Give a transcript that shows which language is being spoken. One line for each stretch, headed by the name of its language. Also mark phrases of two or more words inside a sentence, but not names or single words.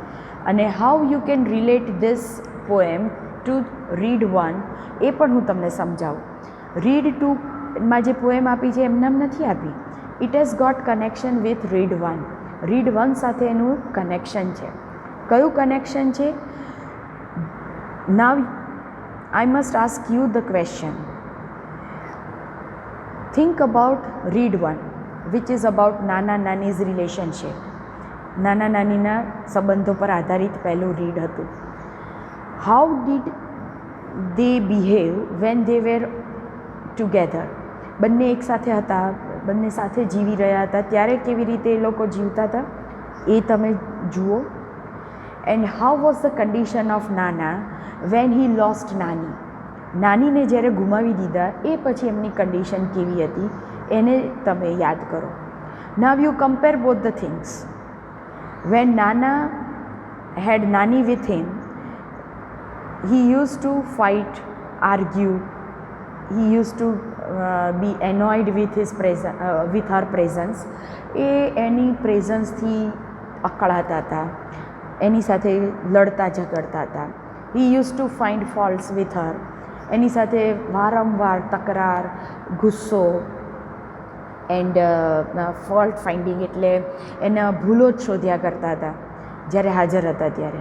English: અને how you can relate this poem to read one,
Gujarati: એ પણ હું તમને સમજાવું. રીડ ટુમાં જે પોએમ આપી છે એમને નથી આપી.
English: It has got connection with read one. Read one
Gujarati: સાથે એનું કનેક્શન છે. કયું કનેક્શન છે?
English: Now I must ask you the question. Think about read one, which is about Nana Nani's relationship.
Gujarati: નાના નાનીના સંબંધો પર આધારિત પહેલું રીડ હતું.
English: How did they behave when they were together?
Gujarati: બંને એક સાથે હતા, બંને સાથે જીવી રહ્યા હતા, ત્યારે કેવી રીતે એ લોકો જીવતા હતા એ તમે જુઓ.
English: And how was the condition of Nana when he lost Nani.
Gujarati: નાનીને જ્યારે ગુમાવી દીધા એ પછી એમની કન્ડિશન કેવી હતી એને તમે યાદ કરો.
English: Now you compare both the things. When Nana had Nani with him, he used to fight, argue, he used to be annoyed with his with her presence.
Gujarati: એ એની પ્રેઝન્સથી અકળાતા હતા, એની સાથે લડતા ઝઘડતા હતા.
English: He used to find faults with her.
Gujarati: એની સાથે વારંવાર તકરાર, ગુસ્સો
English: and fault finding
Gujarati: એટલે એના ભૂલો જ શોધ્યા કરતા હતા જ્યારે હાજર હતા ત્યારે.